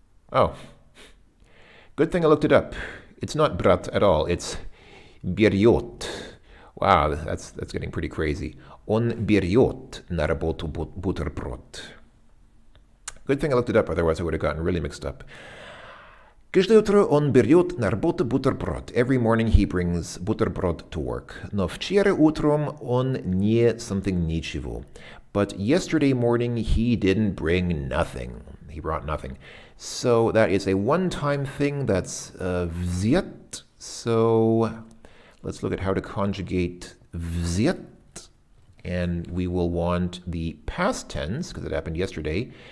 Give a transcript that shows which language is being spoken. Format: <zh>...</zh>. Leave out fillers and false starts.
<en>Oh, good thing I looked it up. It's not brat at all. It's берет. Wow, that's getting pretty crazy.</en> <ru>Он берет на работу бутерброд.</ru> <en>Good thing I looked it up, otherwise I would have gotten really mixed up.</en> <ru>Каждое утро он берет на работу бутерброд.</ru> <en>Every morning he brings бутерброд to work.</en> <ru>Но вчера утром он не something ничего.</ru> <en>But yesterday morning he didn't bring nothing. He brought nothing. So that is a one-time thing that's взят. So let's look at how to conjugate взят. And we will want the past tense, because it happened yesterday.</en>